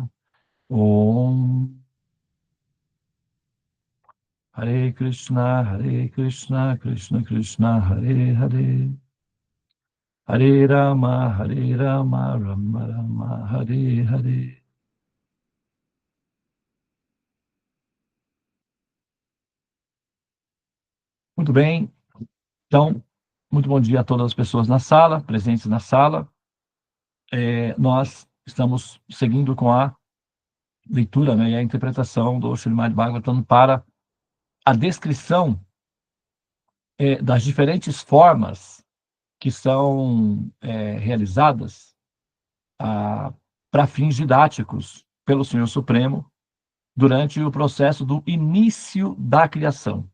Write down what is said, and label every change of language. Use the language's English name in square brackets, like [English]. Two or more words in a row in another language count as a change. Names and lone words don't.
[Sanskrit] Om Hare Krishna, Krishna Krishna, Hare Hare, Hare Rama, Rama Rama, Hare Hare. [Portuguese] Muito bem, então, muito bom dia a todas as pessoas na sala, presentes na sala. Nós estamos seguindo com a leitura, né, e a interpretação do Srimad Bhagavatam para a descrição das diferentes formas que são realizadas para fins didáticos pelo Senhor Supremo durante o processo do início da criação.